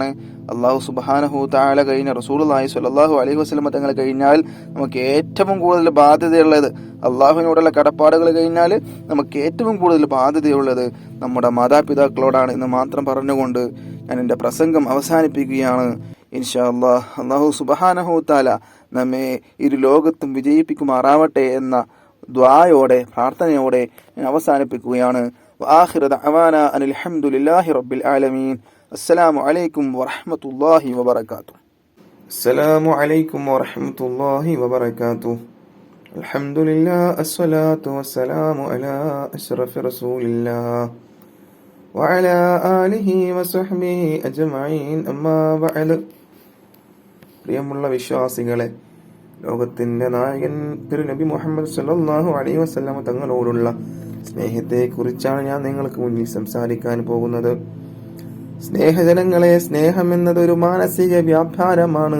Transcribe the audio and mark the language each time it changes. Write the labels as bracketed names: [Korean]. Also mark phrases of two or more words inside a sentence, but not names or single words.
[Arabic] الله سبحانه وتعالى [Malayalam] കഴിഞ്ഞ [Arabic] رسول الله صلى الله عليه وسلم [Malayalam] തങ്ങൾ കഴിഞ്ഞാൽ നമുക്ക് ഏറ്റവും കൂടുതൽ ബാധ്യതയുള്ളത്, അള്ളാഹുവിനോടുള്ള കടപ്പാടുകൾ കഴിഞ്ഞാൽ നമുക്ക് ഏറ്റവും കൂടുതൽ ബാധ്യതയുള്ളത് നമ്മുടെ മാതാപിതാക്കളോടാണ് എന്ന് മാത്രം പറഞ്ഞുകൊണ്ട് ഞാൻ എൻ്റെ പ്രസംഗം അവസാനിപ്പിക്കുകയാണ്. [Arabic] إن شاء الله الله سبحانه وتعالى [Malayalam] നമ്മെ ഇരു ലോകത്തും വിജയിപ്പിക്കുമാറാവട്ടെ എന്ന ദ്വായോടെ പ്രാർത്ഥനയോടെ ഞാൻ അവസാനിപ്പിക്കുകയാണ്. [Arabic] وآخر دعوانا أن الحمد لله رب العالمين. السلام عليكم ورحمة الله وبركاته. السلام عليكم ورحمة الله وبركاته. الحمد لله الصلاة والسلام على أشرف رسول الله وعلى آله وصحبه أجمعين أما بعد. [Malayalam] പ്രിയമുള്ള വിശ്വാസികളെ, ലോകത്തിന്റെ നായകൻ തിരുനബി മുഹമ്മദ് [Arabic] صلى الله عليه وسلم [Malayalam] തങ്ങളോടുള്ള സ്നേഹത്തെക്കുറിച്ചാണ് ഞാൻ നിങ്ങൾക്ക് മുന്നിൽ സംസാരിക്കാൻ പോകുന്നത്. സ്നേഹജനങ്ങളെ, സ്നേഹം എന്നത് ഒരു മാനസിക വ്യാപാരമാണ്.